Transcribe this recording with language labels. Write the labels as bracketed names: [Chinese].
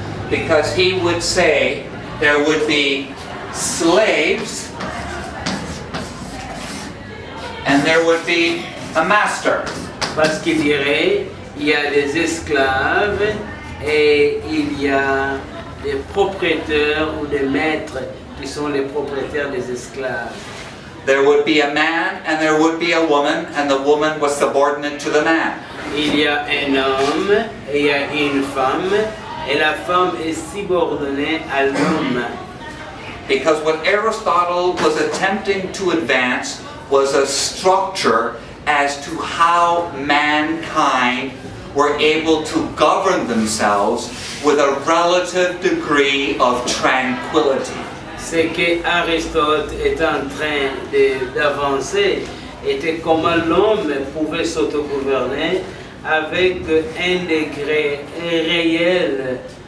[English] Because he would say there would be slaves and there would be a master. [French] Parce qu'il dirait, il y a des esclaves et il y a des propriétaires ou des maîtres qui sont les propriétaires des esclaves. [English] There would be a man and there would be a woman, and the woman was subordinate to the man. [French] Il y a un homme et il y a une femme et la femme est subordonnée à l'homme. [English] Because what Aristotle was attempting to advance was a structure as to how mankind were able to govern themselves with a relative degree of tranquility. [French] Ce que Aristote est en train d'avancer était comment l'homme pouvait s'autogouverner avec un degré réel